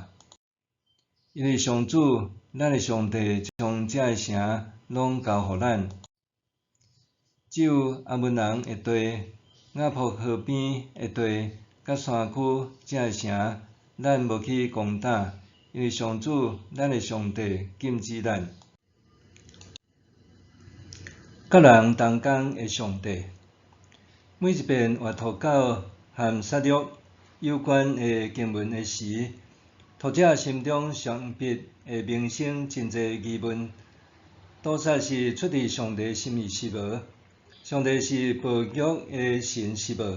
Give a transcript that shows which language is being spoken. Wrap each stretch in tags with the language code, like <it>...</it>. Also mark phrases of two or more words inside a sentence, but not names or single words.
<nan>因为上主咱的上帝将遮个城拢交互咱，只有阿门人的地、雅卜河边的地甲山区遮个城，咱无去攻打，因为上主咱的上帝禁止咱。甲人同工的上帝，每一遍阅读到和杀戮有关的经文的时，读者心中上笔会萌生真侪疑问：屠杀是出自上帝心意是无？上帝是暴虐的神是无？</nan>